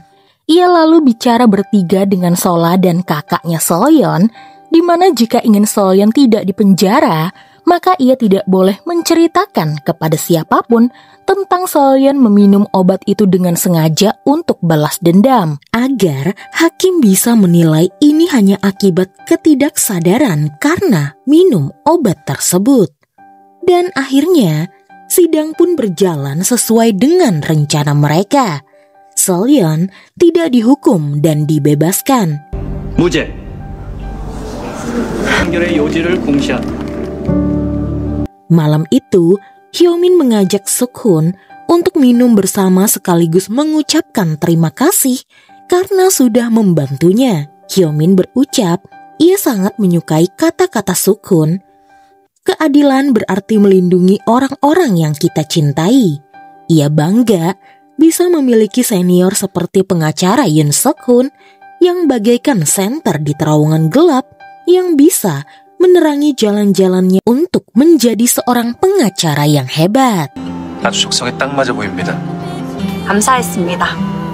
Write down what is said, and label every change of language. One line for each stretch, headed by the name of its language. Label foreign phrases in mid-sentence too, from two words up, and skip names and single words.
Indonesian: Ia lalu bicara bertiga dengan Sola dan kakaknya Solyeon, di mana jika ingin Solyeon tidak dipenjara, maka ia tidak boleh menceritakan kepada siapapun tentang Solyeon meminum obat itu dengan sengaja untuk balas dendam, agar hakim bisa menilai ini hanya akibat ketidaksadaran karena minum obat tersebut. Dan akhirnya, sidang pun berjalan sesuai dengan rencana mereka. Solyeon tidak dihukum dan dibebaskan.
Korean: 무죄. 판결의 요지를 공시한다.
Indonesian: Malam itu, Hyomin mengajak Seok-hun untuk minum bersama sekaligus mengucapkan terima kasih karena sudah membantunya. Hyomin berucap, ia sangat menyukai kata-kata Seok-hun. Keadilan berarti melindungi orang-orang yang kita cintai. Ia bangga bisa memiliki senior seperti pengacara Yoon Seok-hun yang bagaikan senter di terowongan gelap yang bisa menerangi jalan-jalannya untuk menjadi seorang pengacara yang hebat.
Korean: 아주 적성에 딱 맞아 보입니다. 감사했습니다.